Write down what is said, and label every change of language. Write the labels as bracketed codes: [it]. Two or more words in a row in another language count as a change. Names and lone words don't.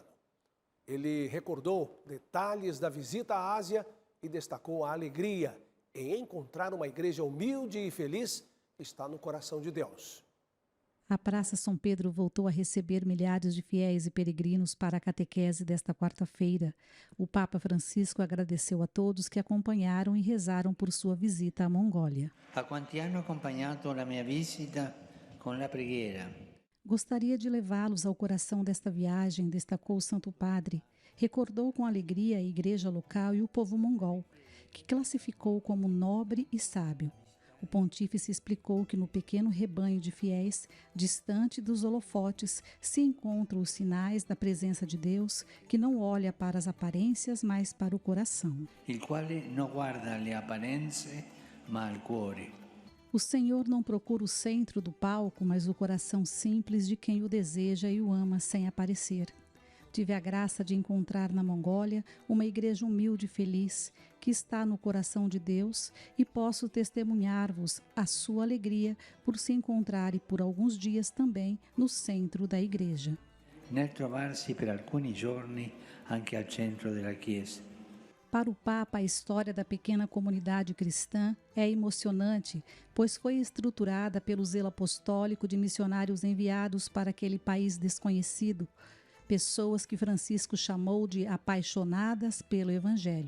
[pt] Ele recordou detalhes da visita à Ásia e destacou a alegria em encontrar uma igreja humilde e feliz que está no coração de Deus. A Praça São Pedro voltou a receber milhares de fiéis e peregrinos para a catequese desta quarta-feira. O Papa Francisco agradeceu a todos que acompanharam e rezaram por sua visita à Mongólia. [it] A quanti hanno acompanhato la mia visita con la preghiera. [pt] Gostaria de levá-los ao coração desta viagem, destacou o Santo Padre. Recordou com alegria a igreja local e o povo mongol, que classificou como nobre e sábio. O pontífice explicou que no pequeno rebanho de fiéis, distante dos holofotes, se encontram os sinais da presença de Deus, que não olha para as aparências, mas para o coração. [it] Il quale non guarda le apparenze, ma al cuore. [pt] O Senhor não procura o centro do palco, mas o coração simples de quem o deseja e o ama sem aparecer. Tive a graça de encontrar na Mongólia uma igreja humilde e feliz, que está no coração de Deus, e posso testemunhar-vos a sua alegria por se encontrarem por alguns dias também no centro da igreja. [it] Nel trovarsi per alcuni giorni anche al centro della Chiesa. [pt] Para o Papa, a história da pequena comunidade cristã é emocionante, pois foi estruturada pelo zelo apostólico de missionários enviados para aquele país desconhecido, pessoas que Francisco chamou de apaixonadas pelo Evangelho.